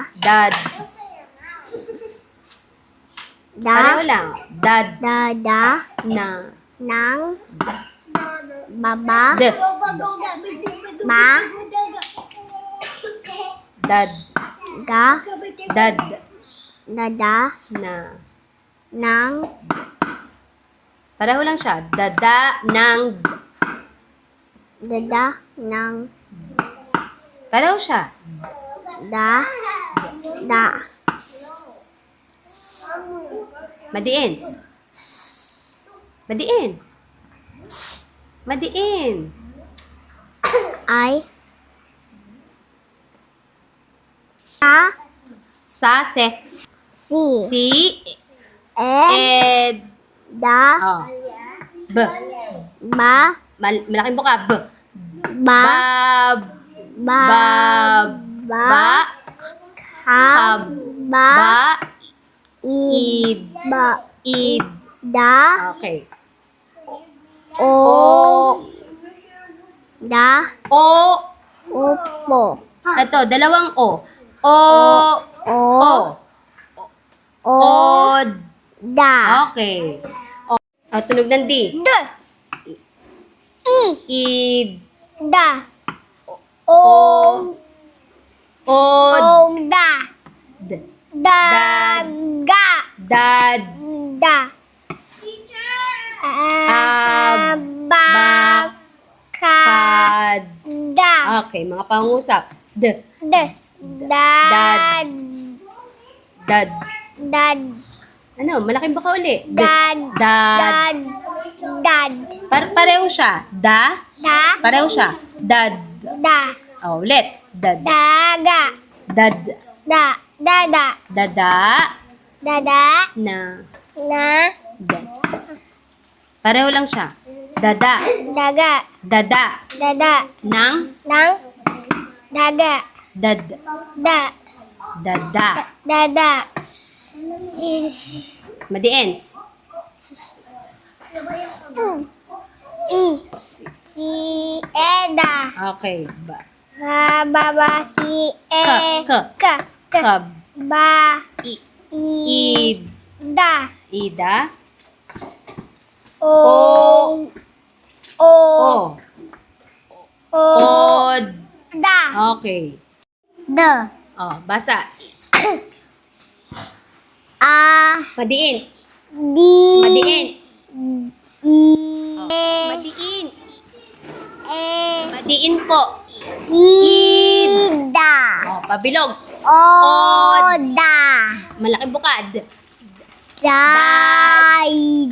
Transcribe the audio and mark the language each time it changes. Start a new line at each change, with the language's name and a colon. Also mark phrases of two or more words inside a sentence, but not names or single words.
Filipino: Dad. Pareho Da. lang. Dad Dada. na. Nang. Baba. D. Ma. Dad. Ga. Dad Dada. na. Nang. Pareho lang siya. Dada ng. Dada. Nang. Pareho siya. Da. Da. Madiins. Madiins. Madiin. Ay. A. Sa, se, Si. si, E. ed, Da. oh. B. Ba. Malaking buka, B. Ba. Bab, Ba. bab, Ba. ba, Ka. Ba. ba, Id. id, Ba. id. Da. Okay. O. O, Da. o, Opo. ito, dalawang o. O, O. o, O. od. Da. Okay. O, tunog ng D. D. I. Id, Da. O. od, Da. d, Daga. dad, Da. bak, Abaka. kad. Da. Okay, mga pangusap. D, D. Dad. dad. Dad. Ano, malaking baka uli. D, Dad. dad. Dad. Pareho siya. Da, Da. pareho siya. Dad. Da. Oh, ulit. Dad. Daga. Dad. Da. Dada. Dada. Dada. Na. Na. Dad. Pareho lang siya. Dada. Daga. Dada. Dada. Nang. Nang. Daga. Dad. Da. Dada. Dada. Madiens. I. Si Eda. Okay. Ba. Baba si E. Ka. Ka. Ka. Kab. Ba. I. I. Id. Da. Ida. O. O. O. O. Od. Da. Okay. D. Oh, basa. A. Madiin. D. Madiin. E. Madiin. E. Madiin po. Ida. Oh, pabilog. Oda. Malaking buka. Daida.